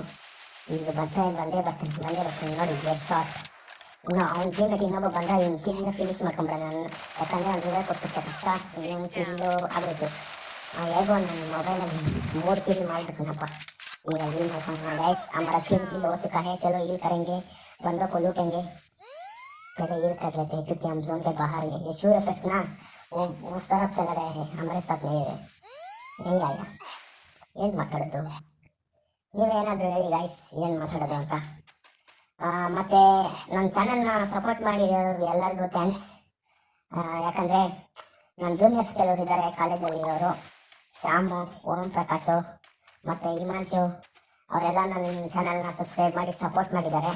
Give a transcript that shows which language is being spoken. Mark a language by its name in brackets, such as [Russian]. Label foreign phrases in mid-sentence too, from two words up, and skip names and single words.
[Kannada] ಈಗ ಬಂದೇ ಬರ್ತಾನೆ ನೋಡಿ. ಎಕ್ಸಾಕ್ಟ್ ಇನ್ನು ಅವ್ನ ಟೀಮೇಟ್ ಇನ್ನೊಬ್ಬ ಬಂದ, ಇವ್ನು ಕಿಲ್ಲಿನ ಫಿನಿಶ್ ಮಾಡ್ಕೊಂಬಿಡೋಣ ನಾನು. ಯಾಕಂದರೆ ಅವ್ನು ರಿವೈವ್ ಕೊಡ್ತಿರ್ತಾರೆ ಕಷ್ಟ. ಇನ್ನೊಂದು ಕಿಲ್ಲು ಆಗಬೇಕು. ಹೇಗೋ ನನ್ನ ಮೊಬೈಲಲ್ಲಿ 3 ಕಿಲ್ ಮಾಡಿಬಿಡ್ತೀನಪ್ಪ. ಈಗ ಇಲ್ಲಿ ಮಾಡ್ಕೊಂಡು ಗೈಸ್, [Hindi] हमारा 3 किल हो चुका है. चलो हील करेंगे, बंदों को लूटेंगे. पहले हील कर लेते हैं क्योंकि हम जोन के बाहर हैं. ये ShuFF ना वो उस तरफ चला गया है, हमारे साथ नहीं आया. [Kannada] ಏನು ಮಾತಾಡೋದು? ನೀವೇನಾದರೂ ಹೇಳಿ ಗೈಸ್, ಏನು ಮಾತಾಡೋದು ಅಂತ. ಮತ್ತು ನನ್ನ ಚಾನಲ್ನ ಸಪೋರ್ಟ್ ಮಾಡಿರೋರು ಎಲ್ಲರಿಗೂ ಥ್ಯಾಂಕ್ಸ್. ಯಾಕಂದರೆ ನನ್ನ ಜೂನಿಯರ್ಸ್ ಕೆಲವರು ಇದ್ದಾರೆ ಕಾಲೇಜಲ್ಲಿರೋರು. ಶ್ಯಾಮು, ಓಂ ಪ್ರಕಾಶು ಮತ್ತು ಹಿಮಾಂಶು ಅವರೆಲ್ಲ ನನ್ನ ಚಾನಲ್ನ ಸಬ್ಸ್ಕ್ರೈಬ್ ಮಾಡಿ ಸಪೋರ್ಟ್ ಮಾಡಿದ್ದಾರೆ.